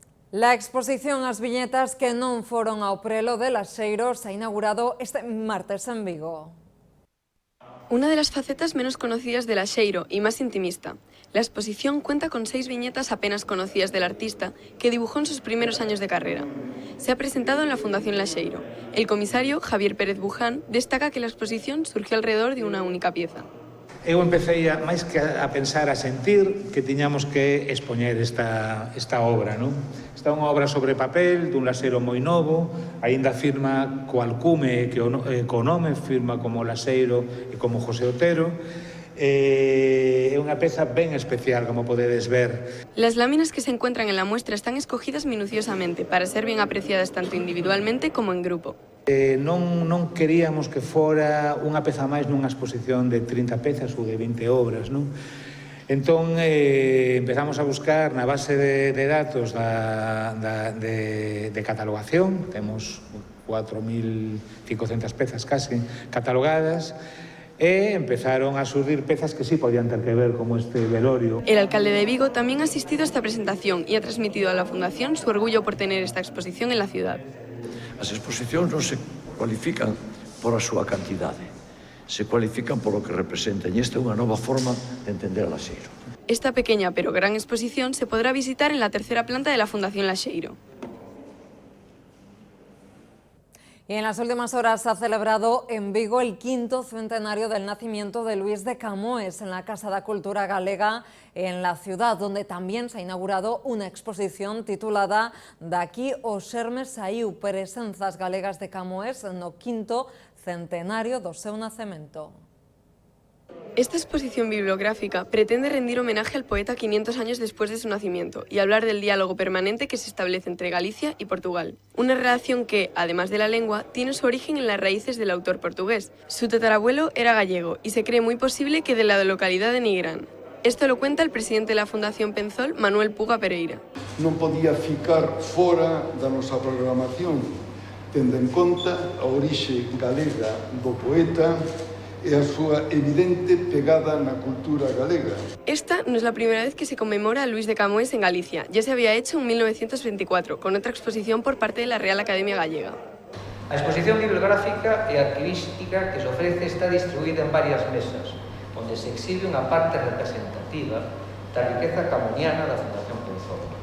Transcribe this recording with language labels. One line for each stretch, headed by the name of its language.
Spanish: La exposición As viñetas que non foron ao prelo de Laxeiro se ha inaugurado este martes en Vigo. Una de las facetas menos conocidas de Laxeiro y más intimista. La exposición cuenta con 6 viñetas apenas conocidas del artista, que dibujó en sus primeros años de carrera. Se ha presentado en la Fundación Laxeiro. El comisario, Javier Pérez Buján, destaca que la exposición surgió alrededor de una única pieza.
Galician: Eu empecé máis que a pensar, a sentir que tiñamos que expoñer esta obra, non? Esta é unha obra sobre papel dun laxeiro moi novo, aínda firma co alcume que co nome, firma como Laxeiro e como José Otero. É unha peza ben especial, como podedes ver.
Spanish: Las láminas que se encuentran en la muestra están escogidas minuciosamente para ser bien apreciadas tanto individualmente como en grupo.
Galician: Non queríamos que fora unha peza máis nunha exposición de 30 pezas ou de 20 obras, non? Entón, empezamos a buscar na base de datos de catalogación, temos 4.500 pezas case catalogadas, e empezaron a surgir pezas que sí podían ter que ver, como este velorio.
Spanish: El alcalde de Vigo también ha asistido a esta presentación y ha transmitido a la Fundación su orgullo por tener esta exposición en la ciudad.
Galician: As exposicións non se cualifican por a súa cantidade, se cualifican por o que representan, e esta é unha nova forma de entender a Laxeiro.
Spanish: Esta pequeña pero gran exposición se podrá visitar en la tercera planta de la Fundación Laxeiro. Y en las últimas horas se ha celebrado en Vigo el 5º centenario del nacimiento de Luís de Camões en la Casa da Cultura Galega en la ciudad, donde también se ha inaugurado una exposición titulada Daqui o xerme saiu, presenzas galegas de Camões no 5º centenario do seu nacemento. Esta exposición bibliográfica pretende rendir homenaje al poeta 500 años después de su nacimiento y hablar del diálogo permanente que se establece entre Galicia y Portugal. Una relación que, además de la lengua, tiene su origen en las raíces del autor portugués. Su tatarabuelo era gallego y se cree muy posible que de la localidad de Nigrán. Esto lo cuenta el presidente de la Fundación Penzol, Manuel Puga Pereira.
Galician: Non podía ficar fora da nosa programación, tendo en conta a orixe galega do poeta e a súa evidente pegada na cultura galega.
Spanish: Esta no es la primera vez que se conmemora a Luís de Camões en Galicia. Ya se había hecho en 1924, con otra exposición por parte de la Real Academia Gallega.
Galician: A exposición bibliográfica e arquivística que se ofrece está distribuída en varias mesas, onde se exhibe unha parte representativa da riqueza camoniana da Fundación Penzol.